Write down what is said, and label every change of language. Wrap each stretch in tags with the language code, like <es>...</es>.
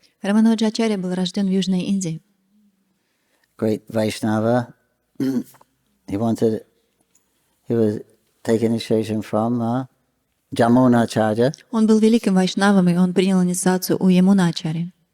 <ru>Рамануджа Ачарья был рожден в Южной Индии.</ru> <en>Great Vaishnava. He was taking initiation from Jamunacharya.</en> <ru>Он был великим вайшнавом, и он принял инициацию у Ямуна Ачарьи.</ru>